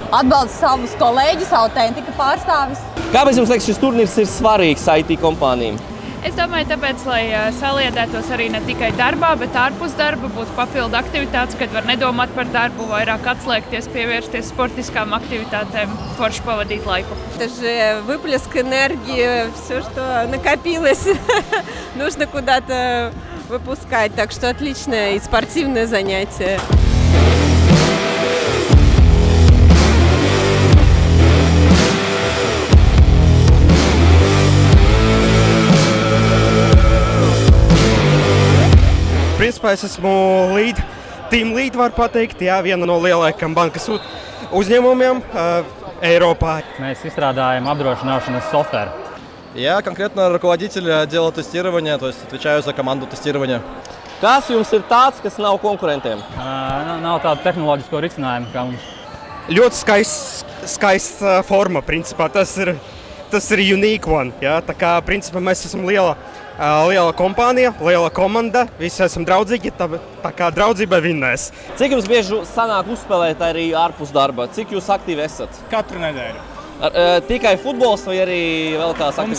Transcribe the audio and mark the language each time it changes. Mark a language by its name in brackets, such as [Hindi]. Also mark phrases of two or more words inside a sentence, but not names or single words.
[Latvian] Atbalsta savus kolēģus, autentika pārstāvis. Kāpēc jums liekas, šis turnīrs ir svarīgs IT kompānijām? Es domāju, tāpēc, lai saliedētos arī ne tikai darbā, bet ārpus darba, būtu papildu aktivitātes, kad var nedomāt par darbu, vairāk atslēgties, pievērsties sportiskām aktivitātēm, forši pavadīt laiku. [Russian] Это же выплеск энергии, все, что накопилось, нужно куда-то выпускать. Так что отличное и спортивное занятие. [Latvian] Principā es esmu [English] team lead, [Latvian] var pateikt, jā, viena no lielākajiem bankas uzņēmumiem Eiropā. Mēs izstrādājam apdrošināšanas softveru. [Russian] Я конкретно руководитель отдела тестирования, то есть отвечаю за команду тестирования. [Latvian] Kas jums ir tāds, kas nav konkurentiem? Nav tādu tehnoloģisko risinājumu kā mums. Ļoti skaists forma, principā. Tas ir [English] unique one. [Latvian] Jā. Tā kā, principā, mēs esam liela kompānija, liela komanda, visi esam draudzīgi, tā kā draudzība vinnēs. Cik jums bieži sanāk uzspēlēt arī ārpus darba? Cik jūs aktīvi esat? Katru nedēļu. Tikai futbols vai arī vēl kāds aktīvs?